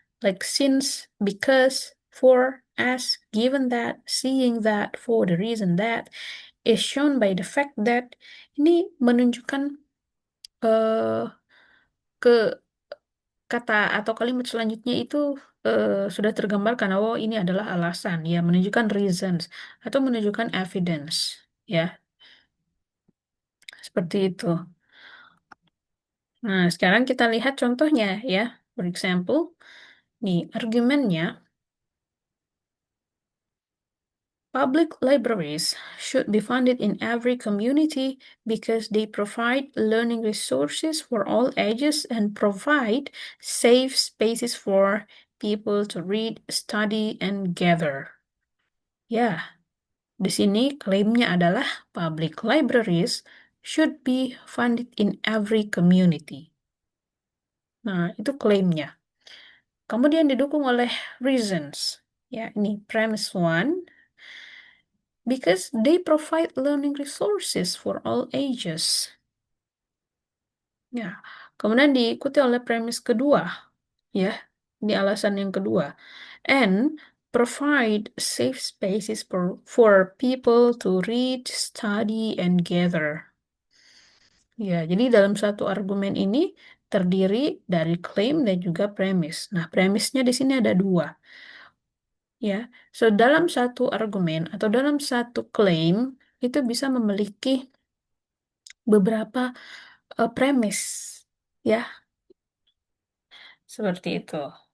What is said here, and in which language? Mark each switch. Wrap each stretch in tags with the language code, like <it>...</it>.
<en>Like since, because, for, as, given that, seeing that, for the reason that, is shown by the fact that.</en> <id>Ini menunjukkan eh ke kata atau kalimat selanjutnya itu sudah tergambarkan, oh ini adalah alasan ya, menunjukkan reasons atau menunjukkan evidence ya, seperti itu. Nah, sekarang kita lihat contohnya ya.</id> <en>For example,</en> <id>nih argumennya,</id> <en>public libraries should be funded in every community because they provide learning resources for all ages and provide safe spaces for people to read, study, and gather.</en> <id>Ya, di sini klaimnya adalah</id> <en>public libraries should be funded in every community. Nah, itu klaimnya. Kemudian didukung oleh reasons.</en> <id>Ya, ini</id> <en>premise one, because they provide learning resources for all ages.</en> <id>Ya, kemudian diikuti oleh premis kedua, ya, di alasan yang kedua.</id> <en>And provide safe spaces for people to read, study, and gather.</en> <id>Ya, jadi dalam satu argumen ini terdiri dari claim dan juga premis. Nah, premisnya di sini ada dua. Ya, so dalam satu argumen atau dalam satu claim itu bisa memiliki beberapa premis, ya, seperti itu.</id>